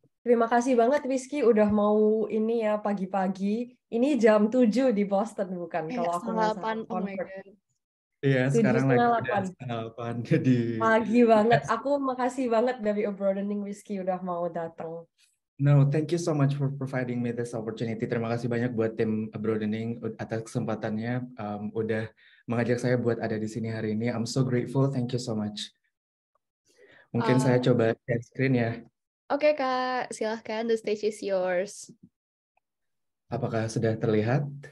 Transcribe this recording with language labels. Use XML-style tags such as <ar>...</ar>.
<id>Terima kasih banget Rizky udah mau ini ya pagi-pagi. Ini jam 7 di Boston bukan? Kalau aku nggak salah.</id> <en>8, oh my God.</en> <id>Iya, 7 sekarang lagi setengah udah 8. setengah 8 jadi Pagi banget. Aku makasih banget dari Broadening Rizky udah mau datang.</id> <en>no, thank you so much for providing me this opportunity.</en> <id>Terima kasih banyak buat tim Broadening atas kesempatannya udah mengajak saya buat ada di sini hari ini.</id> <en>I'm so grateful. Thank you so much.</en> <id>Mungkin saya coba share screen ya. Oke Kak, silahkan.</id> <en>The stage is yours.</en> <id>Apakah sudah terlihat?</id>